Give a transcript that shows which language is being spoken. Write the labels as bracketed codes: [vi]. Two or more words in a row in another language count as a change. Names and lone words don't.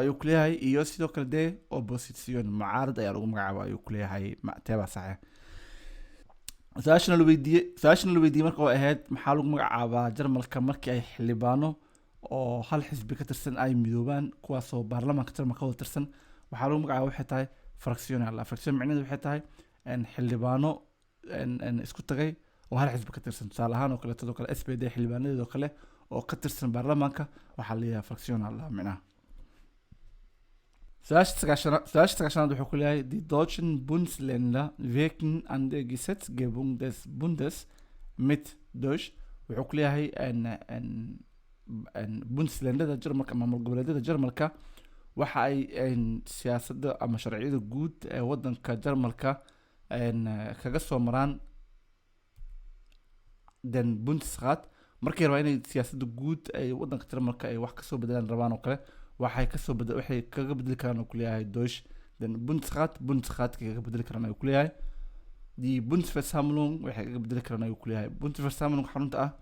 [so] ayuu ku leeyahay iyo sidoo kale dee opposition mucaarad ayaa lagu magacaabaa ayuu ku leeyahay teeba saxe Saashna la weydiiyey marka oo ahayd maxaa lagu magacaabaa Jarmalka markii ay xildhibaano oo hal xisbi ka tirsan ay midoobaan kuwaasoo baarlamaanka Jarmalka ka wada tirsan waxaa lagu magacaabaa waxay tahay Fraktion macnaheedu waxay tahay xildhibaano isku tagay oo hal xisbi ka tirsan tusaale ahaan oo kale sidoo kale SPD xildhibaanadeeda oo kale oo ka tirsan baarlamaanka waxaa la yiraahdaa Fraktion macnaha Sagaashanaad wuxuu ku leeyahay [de] die deutschen Bundesländer wirken an der Gesetzgebung des Bundes mit durch [so] wuxuu ku leeyahay Bundesländada Jarmalka maamul goboleedyada Jarmalka waxa ay siyaasadda ama sharciyada guud ee wadanka Jarmalka kaga soo maraan [de] den Bundesrat [so] markay rabaan inay siyaasadda guud ee wadanka Jarmalka ay wax ka soo bedelaan rabaan oo kale waxay kaga bedeli karaan oo ku leeyahay [de] Deutsch den Bundesrat [so] kaga bedeli karaan ayuu ku leeyahay [de] die Bundesversammlung [so] waxay kaga bedeli karaan ayuu ku leeyahay Bundesversammlung xarunta